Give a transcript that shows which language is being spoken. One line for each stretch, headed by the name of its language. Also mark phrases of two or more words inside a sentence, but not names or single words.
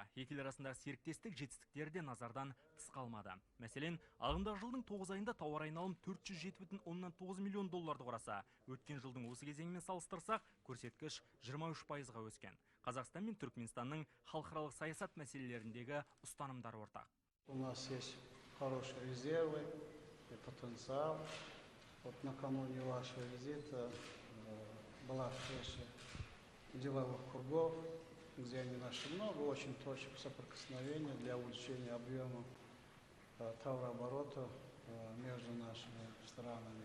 Kazakh: Екі ел арасындағы серіктестік жетістіктері де назардан тыс қалмады. Мәселен, ағымдағы жылдың 9 айында тауар айналым 407,9 миллион долларды құраса, өткен жылдың осы кезеңімен салыстырсақ, көрсеткіш 23%-ға өскен. Қазақстан мен Түркменстанның халықаралық саясат мәселелеріндегі ұстанымдары ортақ.
Russian: У нас есть хорошие резервы и потенциал. Вот накануне вашего визита была встреча деловых кругов, где они нашли много очень точек соприкосновения для увеличения объема товарооборота между нашими странами.